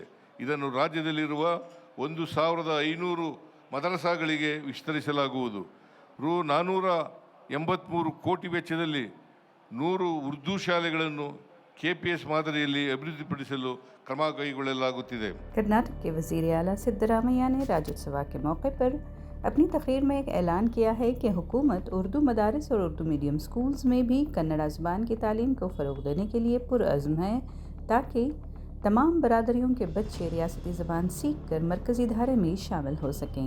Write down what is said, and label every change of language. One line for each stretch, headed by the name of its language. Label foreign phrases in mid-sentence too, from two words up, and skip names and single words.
Kannada: ಇದನ್ನು ರಾಜ್ಯದಲ್ಲಿರುವ 1500 ಮದರಸಾಗಳಿಗೆ ವಿಸ್ತರಿಸಲಾಗುವುದು. ರು 483 ಕೋಟಿ ವೆಚ್ಚದಲ್ಲಿ 100 ಉರ್ದು ಶಾಲೆಗಳನ್ನು KPS ಮಾದರಿಯಲ್ಲಿ ಅಭಿವೃದ್ಧಿಪಡಿಸಲು ಕ್ರಮ ಕೈಗೊಳ್ಳಲಾಗುತ್ತಿದೆ.
Urdu: کرناٹک کے وزیر اعلیٰ سدھارمیا نے راجیوتسو کے موقع پر اپنی تقریر میں ایک اعلان کیا ہے کہ حکومت اردو مدارس اور اردو
English: medium schools
Urdu: میں بھی کنڑا زبان کی تعلیم کو فروغ دینے کے لیے پرعزم ہے تاکہ تمام برادریوں کے بچے ریاستی زبان سیکھ کر مرکزی دھارے میں شامل ہو سکیں.